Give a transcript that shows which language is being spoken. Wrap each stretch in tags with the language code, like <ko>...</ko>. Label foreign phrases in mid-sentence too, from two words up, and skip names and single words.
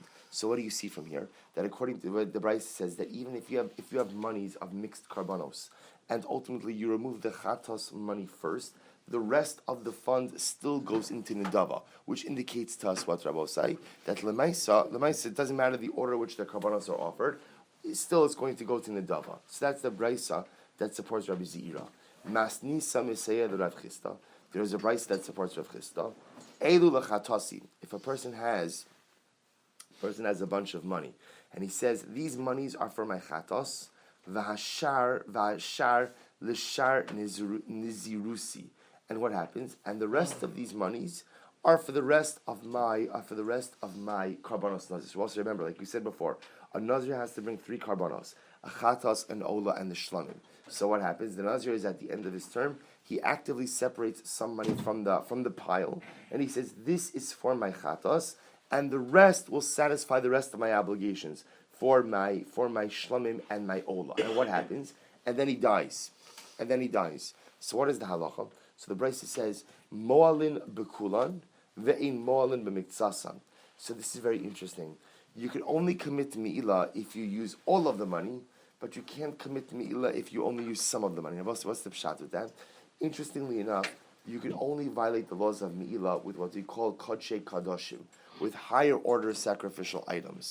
<en>So what do you see from here? That according to what the Beis says, that even if you have monies of mixed karbanos, and ultimately you remove the chatos money first, the rest of the fund still goes into nedava, which indicates to us what Rabbi say, that lemaisa, it doesn't matter the order which the karbanos are offered, still it's going to go to nedava. So that's the brisa that supports Rabbi Zira.</en> <arc>מתניתא מסייעא דרב חסדא.</arc> <en>There's a brisa that supports Rav Chisda.</en> <he>אלו לחטאתי.</he> <en>If a person has a bunch of money, and he says these monies are for my chatos,</en> <he>והשאר לשאר נזירותי.</he> <en>And what happens? And the rest of these monies are for the rest of my</en> <he>קרבנות נזיר.</he> <en>So also remember, like we said before, a nazir has to bring 3 karbanos: a chatas, an ola, and the shlamim. So what happens? The nazir is at the end of his term. He actively separates some money from the pile, and he says, "This is for my chatas, and the rest will satisfy the rest of my obligations for my shlamim and my ola." And what happens? And then he dies. So what is the halacha? So the Brisa says,</en> <he>מועלין בכולן ואין מועלין במקצתן.</he> <en>So this is very interesting. You can only commit mi'ilah if you use all of the money, but you can't commit mi'ilah if you only use some of the money. Now, what's the pshat with that? Interestingly enough, you can only violate the laws of mi'ilah with what we call</en> <he>קדשי קדשים,</he> <en>with higher order sacrificial items.</en>